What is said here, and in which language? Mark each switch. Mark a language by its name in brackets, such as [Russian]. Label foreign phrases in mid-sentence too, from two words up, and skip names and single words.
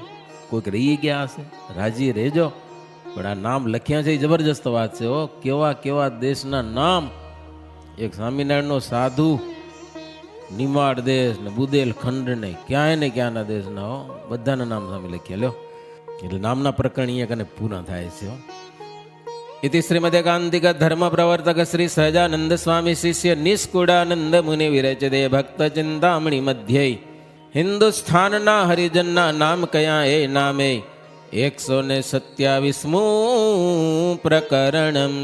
[Gujarati] કોઈક રહી ગયા હશે, રાજી રહેજો, પણ આ નામ લખ્યા છે એ જબરજસ્ત વાત છે હો. કેવા કેવા દેશના નામ. એક સ્વામિનારાયણનો સાધુ નિમાડ દેશ ને બુદેલખંડ ને ક્યાંય ને ક્યાંના દેશના હો, બધાના નામ સામે લખ્યા. લ્યો, એટલે નામના પ્રકરણ અહીંયા કને પૂરા થાય છે હો. [Sanskrit] इति श्रीमदेकांतिक धर्म प्रवर्तक श्री सहजानंद स्वामी शिष्य निष्कुड़ानंद मुनि विरचते भक्त चिंतामणि [Gujarati] મધ્ય હિંદુસ્થાન ના હરિજન ના નામ કયા એ નામે [Sanskrit] 127 प्रकरणम.